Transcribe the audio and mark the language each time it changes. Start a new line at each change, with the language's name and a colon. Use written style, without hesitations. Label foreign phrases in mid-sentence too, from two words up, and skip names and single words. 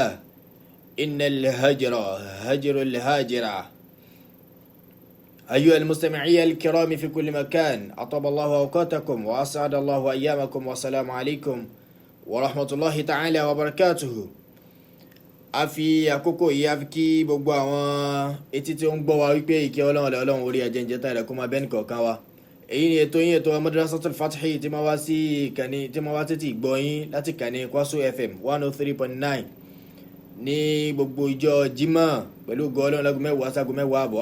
Arabic: إن الهجر هجر الهاجرة. أيها المستمعين الكرام في كل مكان أطاب الله أوقاتكم وأسعد الله أيامكم والسلام عليكم ورحمة الله تعالى وبركاته.
Yoruba: Afi àkókò yìí a fi kí gbogbo àwọn etí tí ó ń gbọ́ wa wípé ìkẹ́ Ọlọ́run orí ajẹ́jẹ́ tààrẹ kó máa bẹ́ẹ̀ nìkọ̀ọ̀kan wa. Èyí ni ètò yín ètò Madrasatul Fatihi tí máa wá sí ìkànnì tí máa wá tètè gbọ́ yín láti ìkànnì Kwasu FM 103.9 ní gbogbo ìjọ Jímọ̀ pẹ̀lú ògo Ọlọ́run láago 10 sáago 10 àbọ̀.